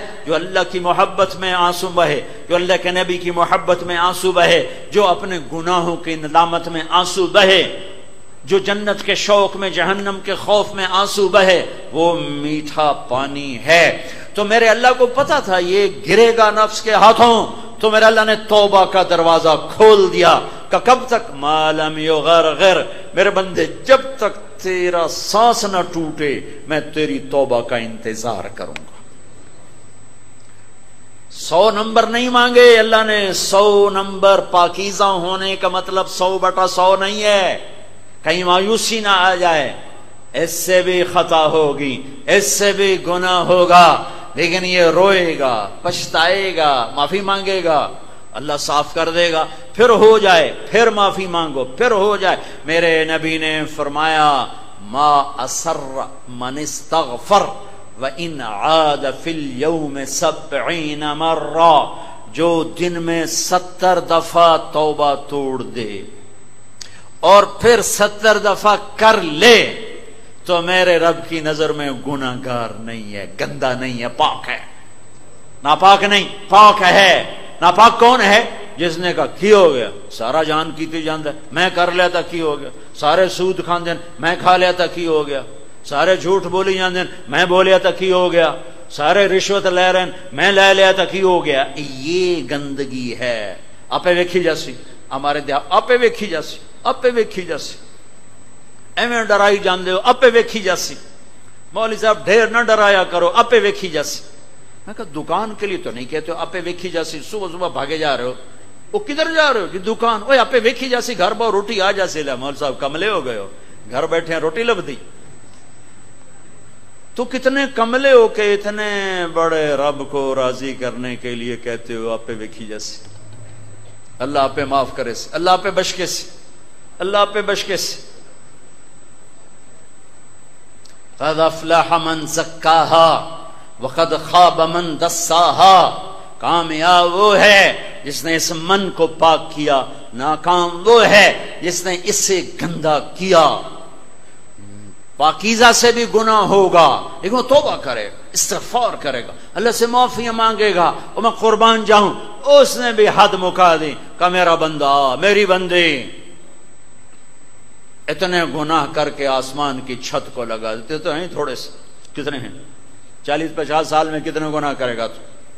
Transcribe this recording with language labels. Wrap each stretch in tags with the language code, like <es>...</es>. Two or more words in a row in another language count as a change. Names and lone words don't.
<ur>جو اللہ کی محبت میں آنسو بہے، جو اللہ کے نبی کی محبت میں آنسو بہے، جو اپنے گناہوں کی ندامت میں آنسو بہے، جو جنت کے شوق میں، جہنم کے خوف میں آنسو بہے، وہ میٹھا پانی ہے۔ تو میرے اللہ کو پتا تھا یہ گرے گا نفس کے ہاتھوں، تو میرے اللہ نے توبہ کا دروازہ کھول دیا کہ کب تک؟</ur> <ar>ما لم یغرغر،</ar> <ur>میرے بندے جب تک تیرا سانس نہ ٹوٹے میں تیری توبہ کا انتظار کروں گا۔ 100 نمبر نہیں مانگے اللہ نے، 100 نمبر پاکیزہ ہونے کا مطلب 100/100 نہیں ہے، کہیں مایوسی نہ آ جائے، اس سے بھی خطا ہوگی، اس سے بھی گناہ ہوگا، لیکن یہ روئے گا، پچھتائے گا، معافی مانگے گا، اللہ صاف کر دے گا، پھر ہو جائے، پھر معافی مانگو، پھر ہو جائے۔ میرے نبی نے فرمایا</ur> <ar>ما اسر من استغفر وان عاد فی اليوم 70 مرہ،</ar> <ur>جو دن میں 70 دفعہ توبہ توڑ دے اور پھر 70 دفعہ کر لے تو میرے رب کی نظر میں گناہگار نہیں ہے، گندا نہیں ہے، پاک ہے، ناپاک نہیں، پاک ہے۔ ناپاک کون ہے؟ جس نے کہا</ur> <pa>کی ہو گیا سارا جان کیتی جاندہ ہے، میں کر لیا تھا کی ہو گیا، سارے سود کھاندے میں کھا لیا تھا کی ہو گیا، سارے جھوٹ بولی جاندے میں بولیا تھا کی ہو گیا، سارے رشوت لے رہے ہیں میں لے لیا تھا کی ہو گیا۔</pa> <ur>یہ گندگی ہے۔</ur> <skr>آپے ویکھی جاسی</skr> <ur>ہمارے دیہات</ur> <skr>آپے ویکھی جاسی، آپے ویکھی جاسی، ایویں ڈرائی جاندے ہو آپے ویکھی جاسی، مولوی صاحب ڈھیر نہ ڈرایا کرو آپے ویکھی جاسی۔</skr> <ur>میں کہا دکان کے لیے تو نہیں کہتے ہو</ur> <skr>آپے ویکھی جاسی،</skr> <ur>صبح صبح بھاگے جا رہے ہو، وہ کدھر جا رہے ہو؟ کہ دکان،</ur> <skr>اوے آپے ویکھی جاسی گھر باہر روٹی آ جاسی۔</skr> <ur>لے مولوی صاحب کملے ہو گئے ہو، گھر بیٹھے ہیں روٹی لب دی، تو کتنے کملے ہو کہ اتنے بڑے رب کو راضی کرنے کے لیے کہتے ہو</ur> <skr>آپے ویکھی جاسی۔</skr> <ur>اللہ آپ پہ معاف کرے سے، اللہ آپ پہ بشکے سے، اللہ آپ پہ بشکے سے۔</ur> <ar>قد افلح من زکاہا وقد خواب من دساہا،</ar> <ur>کامیاب وہ ہے جس نے اس من کو پاک کیا، ناکام وہ ہے جس نے اسے گندا کیا۔ پاکیزہ سے بھی گناہ ہوگا لیکن وہ توبہ کرے گا، استغفار کرے گا، اللہ سے معافیاں مانگے گا، اور میں قربان جاؤں اس نے بھی حد مکا دی کہ میرا بندہ میری بندی اتنے گناہ کر کے آسمان کی چھت کو لگا دیتے تو ہیں تھوڑے سے، کتنے ہیں 40-50 سال میں کتنے گناہ کرے گا تو؟</ur>